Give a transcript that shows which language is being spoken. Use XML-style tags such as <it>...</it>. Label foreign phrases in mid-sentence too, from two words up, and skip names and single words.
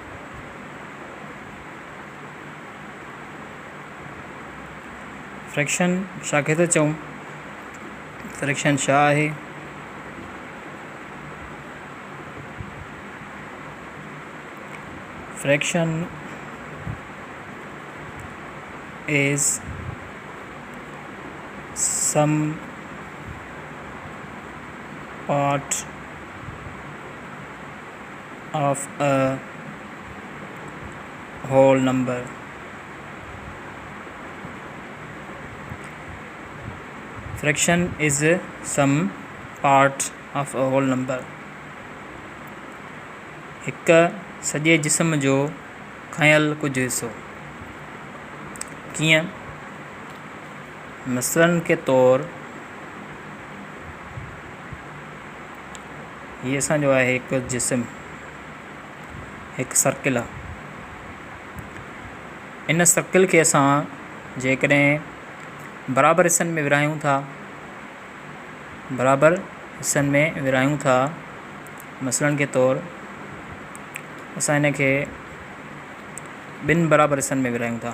<sd>फ्रैक्शन छाखे था चऊं? फ्रैक्शन छा आहे?</sd> <en>फ्रैक्शन is some part of a whole number. Fraction is some part of a whole number.</en> <sd>हिक सॼे जिस्म जो खयल कुछ हिस्सो। कीअं?</sd> <ur>مثلاً کے طور</ur> <sd>ये असांजो आहे हिकु जिस्म, हिकु सर्किल आहे। इन सर्किल खे असां जेकॾहिं बराबरि हिस्सनि में विरहायूं था,</sd> <ur>مثلاً کے طور</ur> <sd>असां इन खे ॿिनि बराबरि हिस्सनि में विरहायूं था।</sd>